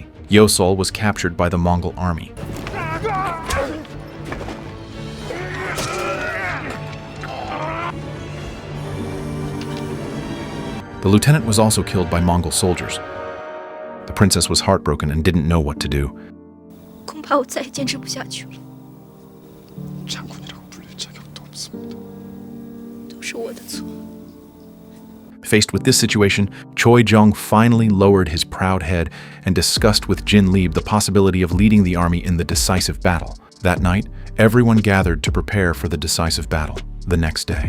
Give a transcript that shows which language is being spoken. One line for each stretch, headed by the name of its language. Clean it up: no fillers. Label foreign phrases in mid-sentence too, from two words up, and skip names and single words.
English: Yeong-cheol was captured by the Mongol army. The lieutenant was also killed by Mongol soldiers. The princess was heartbroken and didn't know what to do.
Chinese: 恐怕我再也坚持不下去了，
Korean: 장군이라고 불릴 자격도 없습니다.
Chinese: 都是我的错。
English: Faced with this situation, Choi Jeong finally lowered his proud head and discussed with Jin Lieb the possibility of leading the army in the decisive battle. That night, everyone gathered to prepare for the decisive battle, the next day.